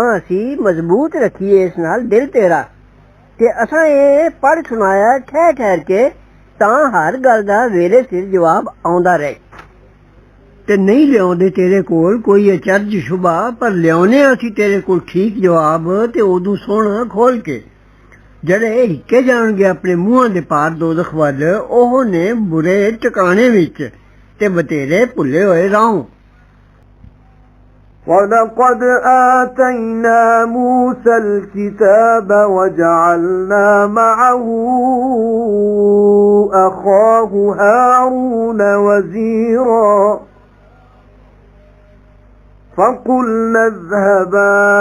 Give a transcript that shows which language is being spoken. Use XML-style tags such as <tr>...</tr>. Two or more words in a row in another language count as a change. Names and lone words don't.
<pa>ਅਸੀਂ ਮਜ਼ਬੂਤ ਰੱਖੀਏ ਇਸ ਨਾਲ ਦਿਲ ਤੇਰਾ ਤੇ ਅਸਾਂ ਇਹ ਪੜ੍ਹ ਸੁਣਾਇਆ ਠਹਿਰ ਠਹਿਰ ਕੇ ਤਾਂ ਹਰ ਗੱਲ ਦਾ ਵੇਲੇ ਸਿਰ ਜਵਾਬ ਆਉਂਦਾ ਰਹੇ ਤੇ ਨਹੀਂ ਲਿਆਉਂਦੇ ਤੇਰੇ ਕੋਲ ਕੋਈ ਅਚਰਜ ਸ਼ੁਭਾ ਪਰ ਲਿਆਉਨੇ ਅਸੀਂ ਤੇਰੇ ਕੋਲ ਠੀਕ ਜਵਾਬ ਤੇ ਉਦੋਂ ਸੋਹਣਾ ਖੋਲ ਕੇ ਜਿਹੜੇ ਹਿੱਕੇ ਜਾਣਗੇ ਆਪਣੇ ਮੂੰਹਾਂ ਦੇ ਪਾਰ ਦੋਜ਼ਖ ਵੱਲ ਉਹ ਨੇ ਬੁਰੇ ਟਿਕਾਣੇ ਵਿੱਚ ਤੇ ਬਤੇਰੇ ਭੁੱਲੇ ਹੋਏ ਰਾਹੋਂ</pa> <ar>وَلَقَدْ آتَيْنَا مُوسَى الْكِتَابَ وَجَعَلْنَا مَعَهُ أَخَاهُ هَارُونَ وَزِيرًا فَقُلْنَا اذْهَبَا</ar>